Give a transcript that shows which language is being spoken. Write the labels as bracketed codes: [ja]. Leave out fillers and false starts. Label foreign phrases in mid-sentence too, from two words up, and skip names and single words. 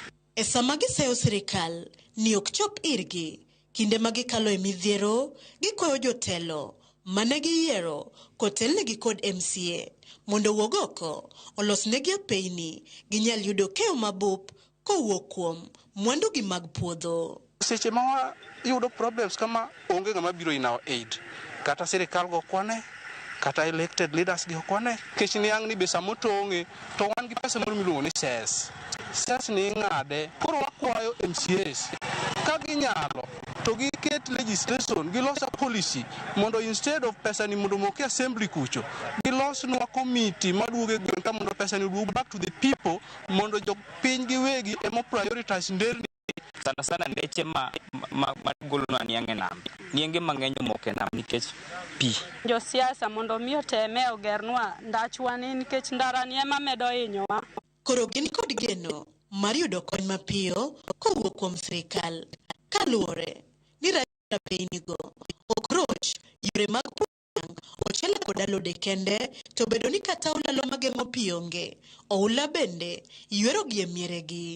[luo] E sama giseyo sirkal ni ok chop irgi, kinde ma gikalo e midhiero, gikwayo jotelo mane giyiero kotelnegi kod MCA mondo wuog oko olosnegi apeini ginyal yudo keyo mabup kowuok kuom mwandugi mag puodho. Seche ma yudo problems kama onge ng'ama biro [en] in our aid. [luo] Kata sirkal go kwane, kata elected leaders go kwane. Kech niang' ni be samotong'e to wan gi pesa moro miluongo ni ses. Ses ni ng'ade. Koro wakwayo MCAs ka ginyalo to giket legislation, gilosa policy mondo [en] instead of [luo] pesa ni mondo moke assembly kucho, gilosnwa committee maduoge gweng' ka mondo pesa ni duog [en] back to the people [luo] mondo jo piny giwegi emo prioritize nderni. Sana ndeche ma golo na niang' e nam. Nienge mang'eny omoke nam nikech pi. Jo siasa mondo miyo teme ogernwa ndachwani nikech ndarani ema medo hinyowa. Koro gin kod geno mar yudo kony mapiyo kowuok kuom sirkal kaluwore ni apeinigo ok roch yore mag pur, ochele kod alode kende, to bedo ni kata ulalo mageng'o pi onge, oula bende ywero gi e mieregi.